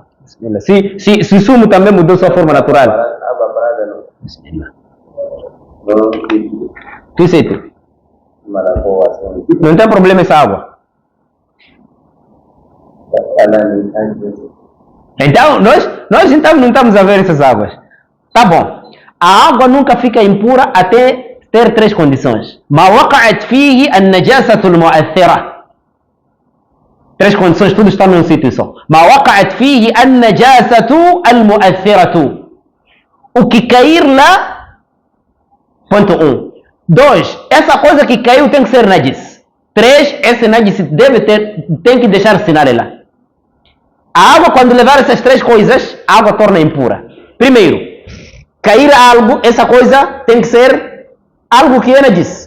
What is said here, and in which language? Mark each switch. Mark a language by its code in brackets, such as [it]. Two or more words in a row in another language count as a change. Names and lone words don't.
[pt] Se sumo também mudou sua forma natural. Não tem problema essa água. Então, nós então não estamos a ver essas águas. Tá bom. A água nunca fica impura até ter três condições. [ar] ما وقعت فيه النجاسة المؤثرة. [pt] Três condições, tudo está num sítio só. [ar] ما وقعت فيه النجاسة المؤثرة. [pt] o que cair lá, ponto 1. 2, essa coisa que caiu tem que ser najis. 3, esse najis tem que deixar sinal lá. A água, quando levar essas 3 coisas, a água torna impura. Primeiro, cair algo, essa coisa tem que ser algo que é najis.